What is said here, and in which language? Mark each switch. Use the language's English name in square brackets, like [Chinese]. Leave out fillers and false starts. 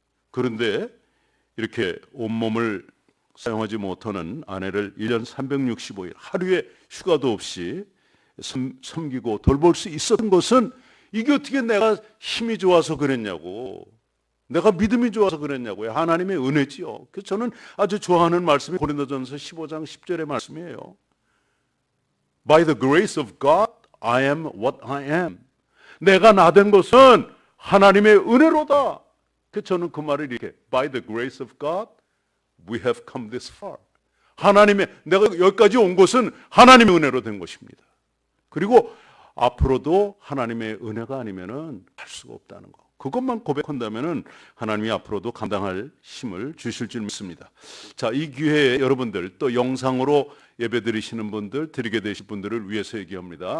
[Korean] 그런데 이렇게 온몸을 사용하지 못하는 아내를 1년 365일 하루에 휴가도 없이 섬기고 돌볼 수 있었던 것은 이게 어떻게 내가 힘이 좋아서 그랬냐고, 내가 믿음이 좋아서 그랬냐고요. 하나님의 은혜지요. 그래서 저는 아주 좋아하는 말씀이 고린도전서 15장 10절의 말씀이에요. [English] By the grace of God, I am what I am. [Korean] 내가 나 된 것은 하나님의 은혜로다. [English] 그래서 저는 그 말을 이렇게, By the grace of God, we have come this far. [Korean] 하나님의, 내가 여기까지 온 것은 하나님의 은혜로 된 것입니다. 그리고 앞으로도 하나님의 은혜가 아니면은 할 수가 없다는 거. 그것만 고백한다면은 하나님이 앞으로도 감당할 힘을 주실 줄 믿습니다. 자, 이 기회에 여러분들, 또 영상으로 예배 드리시는 분들, 드리게 되실 분들을 위해서 얘기합니다.